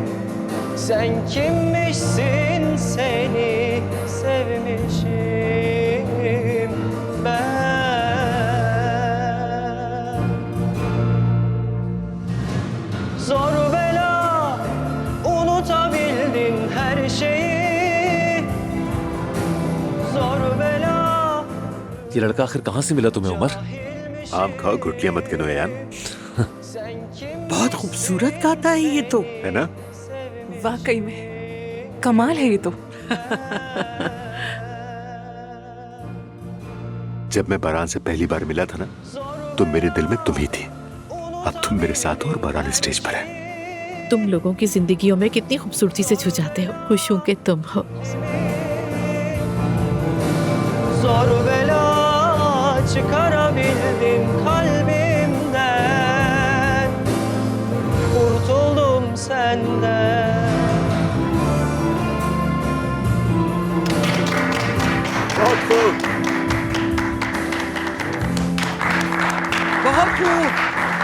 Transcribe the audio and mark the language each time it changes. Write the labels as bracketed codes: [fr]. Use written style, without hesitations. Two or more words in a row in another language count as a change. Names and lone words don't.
[tr] Sen kimmişsin, seni sevmişim ben. Zor bela unutabildim her şeyi. Zor bela. [hi] ये लड़का आखिर कहाँ से मिला तुम्हें उमर? आम खाओ, गुटलियां मत गिनो यार, बहुत खूबसूरत गाता है ये तो। है ना? वाकई में कमाल है ये तो। जब मैं बारान से पहली बार मिला था ना, तो मेरे दिल में तुम ही थी। अब तुम मेरे साथ हो और बारान स्टेज पर है। तुम लोगों की जिंदगियों में कितनी खूबसूरती से छू जाते हो। खुश हूँ कि तुम हो। [tr] Zor bela çıkarabildim kalbimden. Kurtuldum senden. [hi] बहुत खूब। बहुत खूब।